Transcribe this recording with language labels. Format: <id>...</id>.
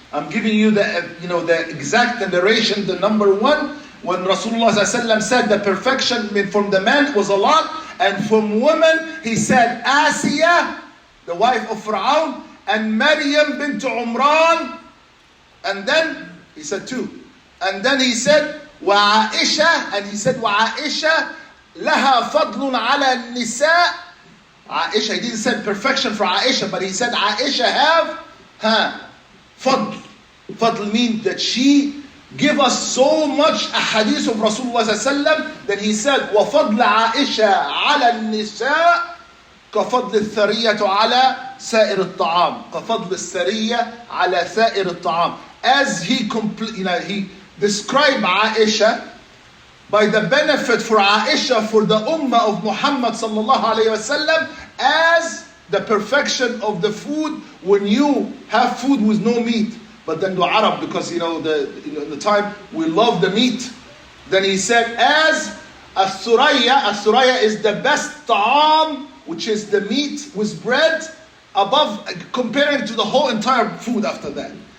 <en>I'm giving you the exact narration. The number one, when Rasulullah ﷺ said the perfection from the man was a lot, and from women he said Asiya, the wife of Fir'aun, and Maryam bint Umran, and then he said two, and then he said وعائشة, and he said</en> <ar>وعائشة لها فضل على النساء.</ar> <en>Aisha, he didn't say perfection for Aisha, but he said Aisha have fadl. Fadl means that she give us so much a hadith of Rasulullah sallallahu. Then he said</en> <ar>وفضل عائشة على النساء كفضل الثرية على سائر الطعام. كفضل الثرية على سائر الطعام.</ar> <en>As he described Aisha by the benefit for Aisha, for the ummah of Muhammad sallallahu alayhi wasallam, as the perfection of the food when you have food with no meat. But then the Arab, because in the time we love the meat, then he said as as-suraya is the best ta'am, which is the meat with bread, above comparing to the whole entire food after that.</en>